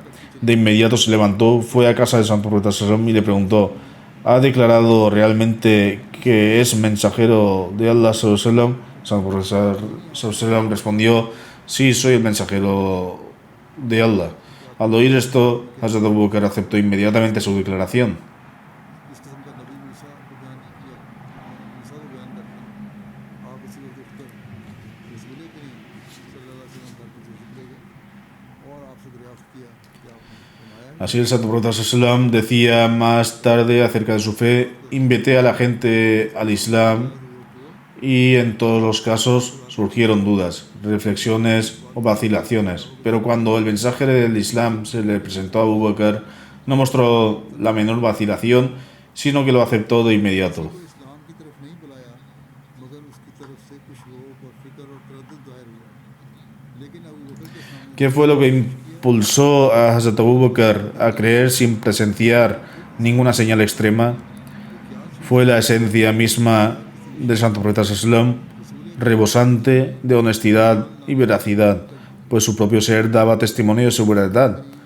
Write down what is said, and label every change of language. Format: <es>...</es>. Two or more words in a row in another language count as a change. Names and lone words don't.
<es>De inmediato se levantó, fue a casa del santo profeta Sallam y le preguntó: ¿ha declarado realmente que es mensajero de Allah Sallam? El santo profeta Sallam respondió: sí, soy el mensajero de Allah. Al oír esto, Hazrat Abu Bakr aceptó inmediatamente su declaración.</es> <ur>اس قسم کا نبی موسیٰ کو بیان کیا، موسیٰ کو بیان کر کے آپ اسی وقت اٹھ کر رسول کریم</ur> <ar>صلى الله عليه وسلم</ar> <ur>پر کچھ لے گئے اور آپ سے دریافت کیا کہ آپ نے فرمایا ہے</ur> <es>Así el santo profeta Sallam decía más tarde acerca de su fe: invité a la gente al Islam y en todos los casos surgieron dudas, reflexiones o vacilaciones, pero cuando el mensaje del Islam se le presentó a Abu Bakr, no mostró la menor vacilación, sino que lo aceptó de inmediato.</es> <ur>کو اسلام کی طرف نہیں بلایا مگر اس کی طرف سے کچھ شوق اور فکر اور تردد ظاہر ہوا، لیکن ابو بکر کے سامنے</ur> <es>¿Qué fue lo que impulsó a Hazrat Abu Bakr a creer sin presenciar ninguna señal extrema? Fue la esencia misma del santo profeta Sallam, rebosante de honestidad y veracidad, pues su propio ser daba testimonio de su verdad.</es>